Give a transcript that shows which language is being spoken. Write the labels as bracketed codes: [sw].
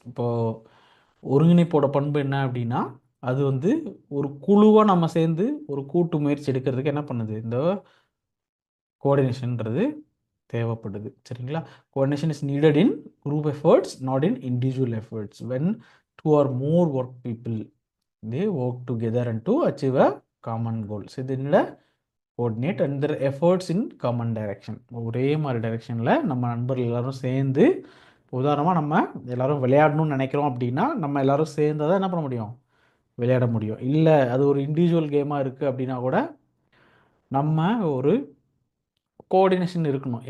[ta] இப்போது ஒருங்கிணைப்போட பண்பு என்ன அப்படின்னா, அது வந்து ஒரு குழுவாக நம்ம சேர்ந்து ஒரு கூட்டு முயற்சி எடுக்கிறதுக்கு என்ன பண்ணுது? இந்த கோஆர்டினேஷன்ன்றது தேவைப்படுது. சரிங்களா? [en] Coordination is needed in group efforts, not in individual efforts. When two or more work people they work together and to achieve a common goal. So [ta] இதனால [en] coordinate and their efforts in common direction. [ta] ஒரே மாதிரி டைரெக்ஷனில் நம்ம நண்பர்கள் எல்லாரும் சேர்ந்து, உதாரணமாக நம்ம எல்லாரும் விளையாடணும்னு நினைக்கிறோம் அப்படின்னா நம்ம எல்லாரும் சேர்ந்து தான் என்ன பண்ண முடியும்? விளையாட முடியும். இல்லை அது ஒரு இண்டிவிஜுவல் கேமாக இருக்குது அப்படின்னா கூட நம்ம ஒரு கோஆர்டினேஷன் இருக்கணும்.